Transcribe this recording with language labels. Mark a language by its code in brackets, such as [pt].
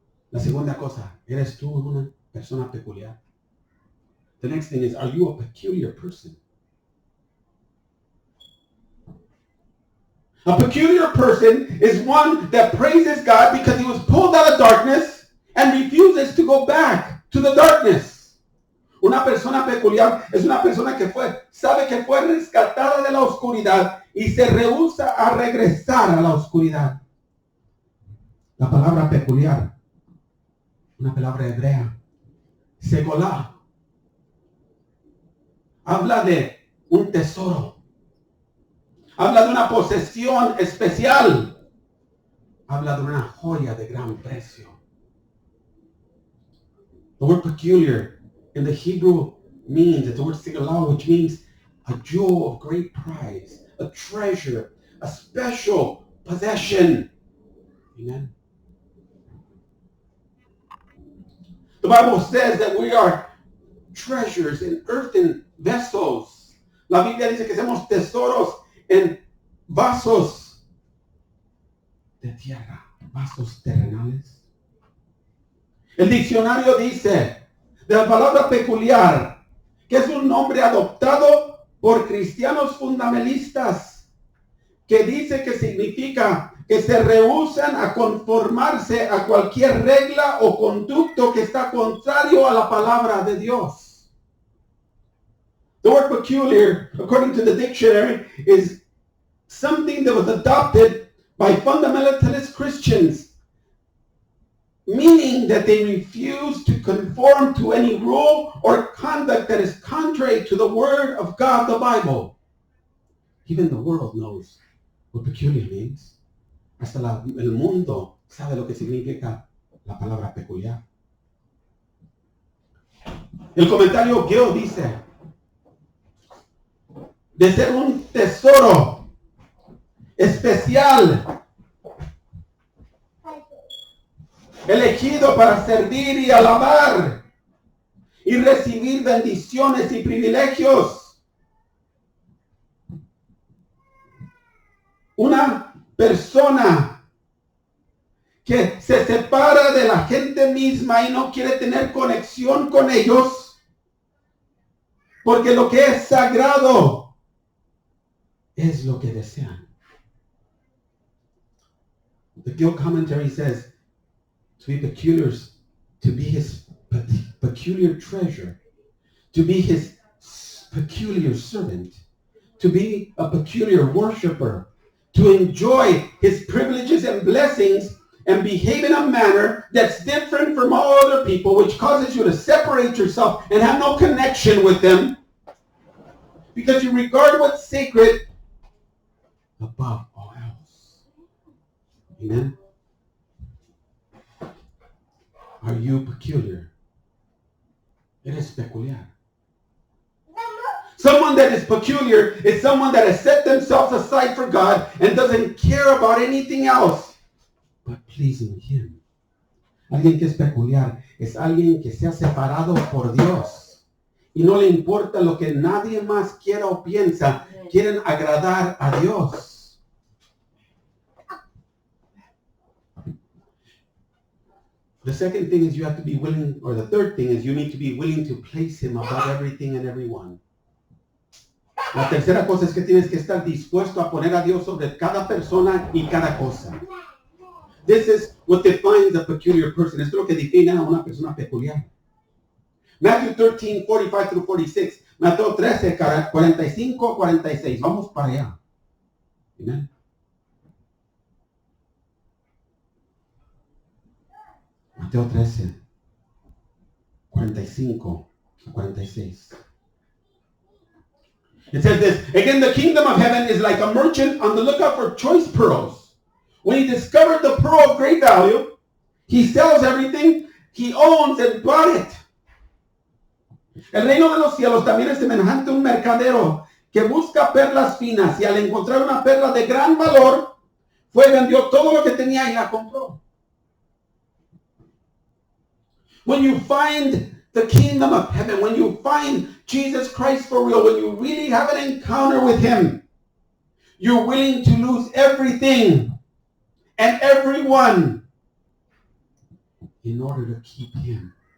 [es] La segunda cosa, ¿eres tú una persona peculiar? [en] The next thing is, are you a peculiar person? A peculiar person is one that praises God because he was pulled out of darkness and refuses to go back to the darkness. [es] Una persona peculiar es una persona que sabe que fue rescatada de la oscuridad y se rehúsa a regresar a la oscuridad. La palabra peculiar, una palabra hebrea, segolá, habla de un tesoro, habla de una posesión especial, habla de una joya de gran precio. [en] The word peculiar in the Hebrew means, it's the word segolá, which means a jewel of great price, a treasure, a special possession. Amen. The Bible says that we are treasures in earthen vessels. [es] La Biblia dice que somos tesoros en vasos de tierra, vasos terrenales. El diccionario dice de la palabra peculiar que es un nombre adoptado por cristianos fundamentalistas que dice que significa que se rehúsan a conformarse a cualquier regla o conducto que está contrario a la palabra de Dios. [en] The word peculiar, according to the dictionary, is something that was adopted by fundamentalist Christians, meaning that they refuse to conform to any rule or conduct that is contrary to the Word of God, the Bible. Even the world knows what peculiar means. [es] Hasta el mundo sabe lo que significa la palabra peculiar. El comentario Gill dice, de ser un tesoro especial, elegido para servir y alabar y recibir bendiciones y privilegios. Una persona que se separa de la gente misma y no quiere tener conexión con ellos, porque lo que es sagrado es lo que desean. [en] The Gill commentary says, to be peculiar, to be his peculiar treasure, to be his peculiar servant, to be a peculiar worshiper, to enjoy his privileges and blessings and behave in a manner that's different from all other people, which causes you to separate yourself and have no connection with them because you regard what's sacred above all else. Amen? Are you peculiar? [es] Eres peculiar. [en] Someone that is peculiar is someone that has set themselves aside for God and doesn't care about anything else but pleasing Him. [es] Alguien que es peculiar es alguien que se ha separado por Dios y no le importa lo que nadie más quiera o piensa. Quieren agradar a Dios. [en] The second thing is you have to be willing, or the third thing is you need to be willing to place Him above everything and everyone. [es] La tercera cosa es que tienes que estar dispuesto a poner a Dios sobre cada persona y cada cosa. [en] This is what defines a peculiar person. [es] Esto es lo que define a una persona peculiar. [en] Matthew 13, 45 through 46. [es] Mateo 13, 45, 46. Vamos para allá. Amen. Mateo 13, 45 a 46. [en] It says this, again, the kingdom of heaven is like a merchant on the lookout for choice pearls. When he discovered the pearl of great value, he sells everything he owns and bought it. [es] El reino de los cielos también es semejante a un mercadero que busca perlas finas y al encontrar una perla de gran valor, fue y vendió todo lo que tenía y la compró. [en] When you find the kingdom of heaven, when you find Jesus Christ for real, when you really have an encounter with Him, you're willing to lose everything and everyone in order to keep Him.